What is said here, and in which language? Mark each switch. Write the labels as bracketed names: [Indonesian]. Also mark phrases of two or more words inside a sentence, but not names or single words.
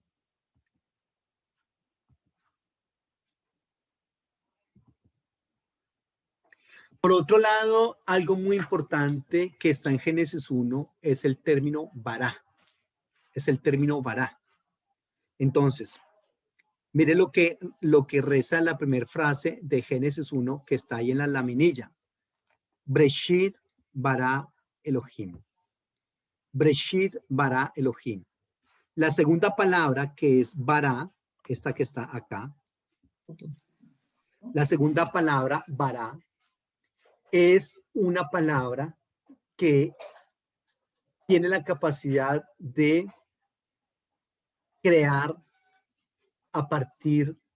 [Spanish] Por otro lado, algo muy importante que está en Génesis 1 es el término vará. Es el término vará. Entonces, mire lo que reza la primera frase de Génesis 1 que está ahí en la laminilla. [Hebrew] בראשית ברא אלוהים. בראשית ברא אלוהים. [Spanish] La segunda palabra, que es bara, esta que está acá, la segunda palabra, bara, es una palabra que tiene la capacidad de crear a partir